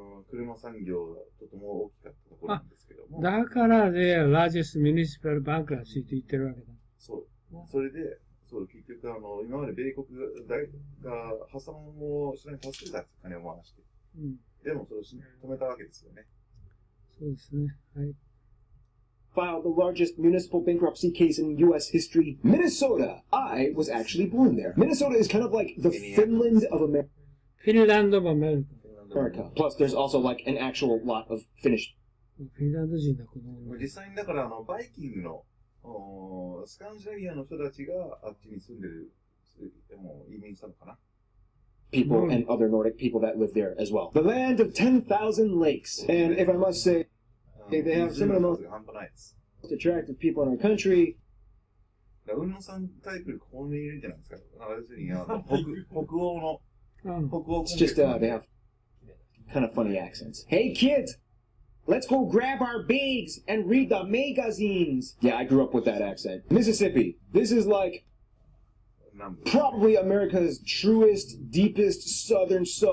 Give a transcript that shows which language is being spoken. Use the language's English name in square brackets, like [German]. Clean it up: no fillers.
[Japanese] 車産業がとても大きかったところなんですけども。だからね、 [English] largest municipal bankruptcy [Japanese] と言ってるわけだ。そう。それで、結局今まで米国が破産をしないに助けた金を回して。でもそれを止めたわけですよね。そうですね。はい。 [English] Filed the largest municipal bankruptcy case in U.S. history, Minnesota. I was actually born there. Minnesota is kind of like the Finland of America. Finland of America. Plus, there's also like an actual lot of Finnish. [Japanese] フィンランド人だこの。実際にだからバイキングのスカンジナビアの人たちがあっちに住んでる、移民したのかな。 [English] People and other Nordic people that live there as well. The land of 10,000 lakes. And if I must say, they have some of the most attractive people in our country. [Japanese] 雲野さんタイプでここにいるんじゃないですか。要するに北欧の、 [English] It's just, they have kind of funny accents. Hey kids! Let's go grab our bags and read the magazines. Yeah, I grew up with that accent. Mississippi. This is like probably America's truest, deepest southern.